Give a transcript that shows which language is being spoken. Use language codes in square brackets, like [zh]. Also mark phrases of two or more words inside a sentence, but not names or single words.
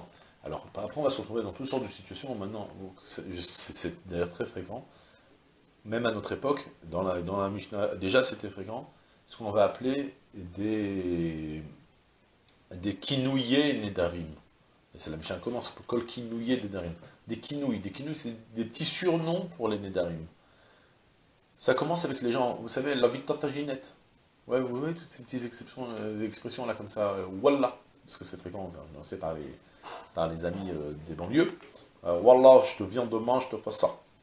[fr] Alors, après, on va se retrouver dans toutes sortes de situations, maintenant, c'est d'ailleurs très fréquent, même à notre époque, dans la Mishnah, déjà c'était fréquent, ce qu'on va appeler des [he] כינויי נדרים. [fr] Et c'est la Mishnah commence, [he] כל כינויי נדרים. [fr] Des kinouilles, c'est des petits surnoms pour les nedarim. Ça commence avec les gens, vous savez, la vie de Tata Ginette. Ouais, vous voyez toutes ces petites expressions là comme ça, Wallah, parce que c'est fréquent, on sait par les amis des banlieues. Wallah, je te viens demain, je te fais ça.